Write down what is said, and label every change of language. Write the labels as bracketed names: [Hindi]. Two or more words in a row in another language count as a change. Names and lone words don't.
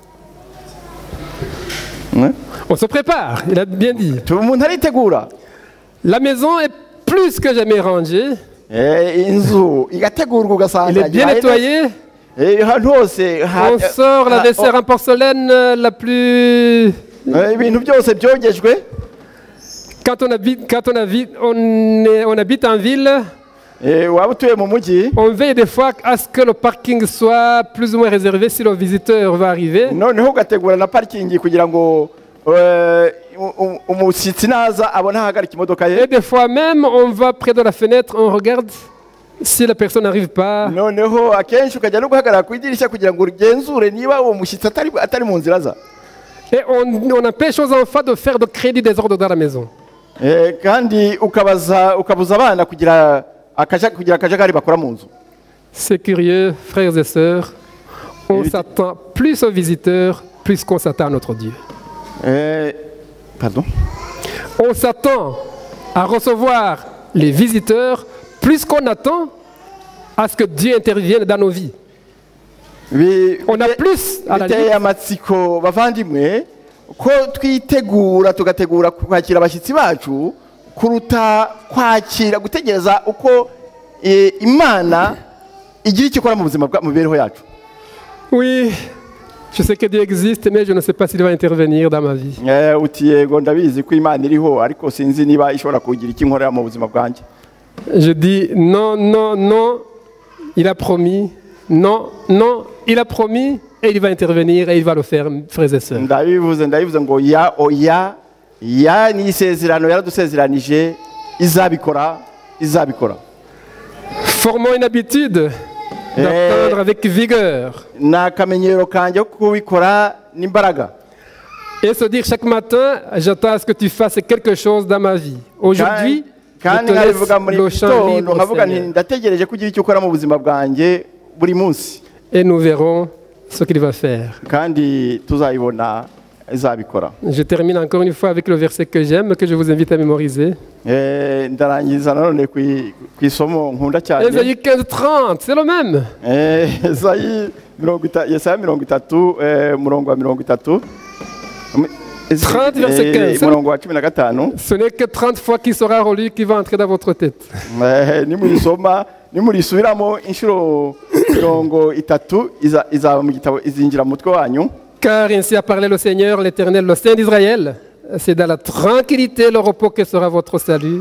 [French] On se prépare, il a bien dit. [Kinyarwanda] Umuntu aritegura. [French] La maison est plus que jamais rangée. [Kinyarwanda] Inzu igategurwa ugasanga [French] Elle est bien nettoyée. On sort la vaisselle en porcelaine la plus... [Kinyarwanda] ibintu byose byogejwe. [French] Quand on habite en ville, on veille des fois à ce que le parking soit plus ou moins réservé si le visiteur va arriver. [Kinyarwanda] Noneho ugategura na parking kugira ngo umushyitsi naza abone ahagarika imodoka ye. [French] Et des fois même, on va près de la fenêtre, on regarde si la personne n'arrive pas. [Kinyarwanda] Noneho akenshi ukajya no guhagarara ku idirishya kugira ngo ugenzure niba uwo mushyitsi atari mu nzira za. [French] Et on empêche aux enfants de faire de crédit désordre dans la maison. [Kinyarwanda] Kandi ukabuza abana kugira akajagari bakora mu nzu. [French] C'est curieux, frères et sœurs. On s'attend plus aux visiteurs, plus qu'on s'attend à notre Dieu. Pardon? On s'attend à recevoir les visiteurs, plus qu'on attend à ce que Dieu intervienne dans nos vies. On a plus à la [Kinyarwanda] biteye amatsiko bavandimwe ko twitegura tugategura kwakira abashyitsi bacu kuruta kwakira gutegereza uko Imana igira icyo ikora mu buzima mu mibereho yacu. [French] Oui, je sais que Dieu existe, mais je ne sais pas s'il va intervenir dans ma vie. [Kinyarwanda] Uti yego ndabizi ko Imana iriho ariko sinzi niba ishobora kugira icyo inkorera mu buzima bwanjye. [French] Je dis non, non, non, il a promis. Non, non, il a promis et il va intervenir et il va le faire, frères et sœurs. [Kinyarwanda] Ndabivuze ngo oya ni isezerano yaradusezeranije izabikora. [French] Formons une habitude d'attendre avec vigueur. [Kinyarwanda] N'akamenyero kanjye kubikora n'imbaraga. [French] Et se dire chaque matin, j'attends à ce que tu fasses quelque chose dans ma vie. Aujourd'hui, [Kinyarwanda] kandi te nkabivuga muri [French] laisse le champ [Kinyarwanda] gitondo [French] libre, [Kinyarwanda] nkavuga nti [French] Seigneur. [Kinyarwanda] ndategereje kugira icyo ukora mu buzima bwanjye buri munsi [French] Et nous verrons ce qu'il va faire. [Kinyarwanda] kandi tuzayibona izabikora. [French] Je termine encore une fois avec le verset que j'aime, que je vous invite à mémoriser. [Kinyarwanda] Ndarangiza nanone ku isomo nkunda cyane [French] Ésaïe 15:30, c'est le même. [Kinyarwanda] Yesaya 30 umurongo wa 30 [French] 30 verset 15. [Kinyarwanda] umurongo wa 15. [French] Ce n'est que 30 fois qu'il sera relu qui va entrer dans votre tête. [Kinyarwanda] Nimurisoma nimurisubiramo inshuro 30 izaba mu gitabo izinjira mu mutwe wanyu. [French] Car ainsi a parlé le Seigneur, l'Éternel, le Saint d'Israël. C'est dans la tranquillité, le repos que sera votre salut.